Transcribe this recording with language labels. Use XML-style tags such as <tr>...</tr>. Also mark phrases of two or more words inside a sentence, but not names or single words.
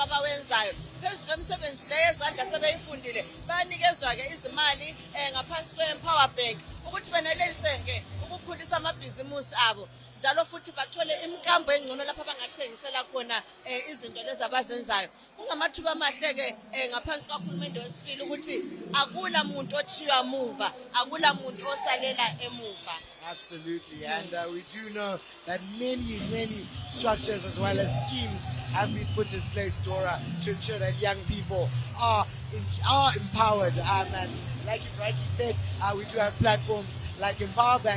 <nd>abawenzayo phezu kwemisebenzi leyo yezandla sebeyifundile bayanikezwa ke izimali ngaphansi kwe-Empower Bank ukuthi benelise ke ukukhulisa amabhizimusi abo njalo futhi bathole imikambo engcono lapha bangathengisela khona izinto lezi abazenzayo kungamathuba amahle ke ngaphansi kahulumende wesibili ukuthi akula muntu othiywa muva akula muntu osalela emuva.</nd> <en>Absolutely, and we do know that many structures as well as schemes have been put in place, Dora, to ensure that young people are empowered. And like you rightly said, we do have platforms like Empower Bank.</en>